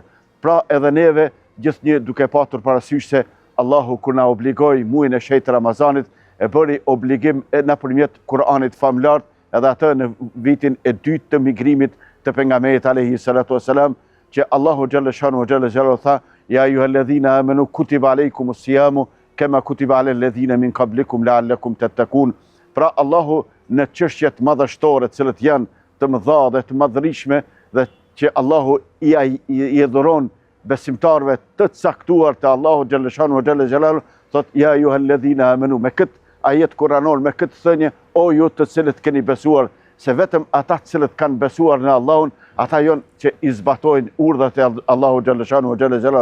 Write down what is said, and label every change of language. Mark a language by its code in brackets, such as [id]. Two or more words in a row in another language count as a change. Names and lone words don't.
[sq] Pra edhe neve gjithnjë duke patur parasysh se Allahu kur na obligoi muajin e shenjtë Ramazanit, e bëri obligim nëpërmjet Kur'anit famlar, edhe atë në vitin e dytë të migrimit të pejgamberit [ar] عليه الصلاة والسلام, [sq] që Allahu [ar] جل شأنه جل جلاله [sq] tha: [ar] "يا أيها الذين آمنوا كتب عليكم الصيام كما كتب على الذين من قبلكم لعلكم تتقون." [sq] Pra Allahu në çështjet madhështore, të cilët janë të mëdha dhe të madhërishme dhe që Allahu i dhuron besimtarëve të caktuar të Allahu [ar] جل شأنه جل جلاله, [sq] thot: [ar] "يا أيها الذين آمنوا", [sq] me këtë ajet kuranor, me këtë thënie: "O ju të cilët keni besuar", se vetëm ata të cilët kanë besuar në Allahun, ata janë që i zbatojnë urdhat e Allahu [ar] جل شأنه جل جلاله.